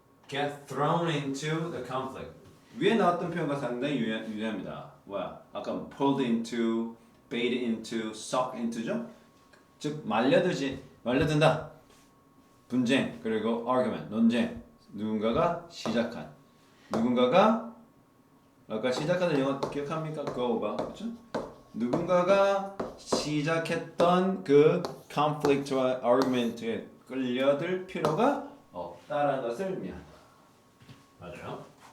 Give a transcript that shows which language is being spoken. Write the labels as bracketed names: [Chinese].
[English] Get thrown into the conflict. [Korean] 위에 나왔던 표현과 상당히 유효합니다. 뭐야? 아까 pulled into, bait into, suck into죠? 즉 말려든다. 분쟁 그리고 argument, 논쟁. 누군가가 시작한. 누군가가 아까 시작하는 영어 기억합니까? go가 그렇죠? 누군가가 시작했던 그 conflict와 argument에 끌려들 필요가 없다라는 것을 의미한다. 맞아요?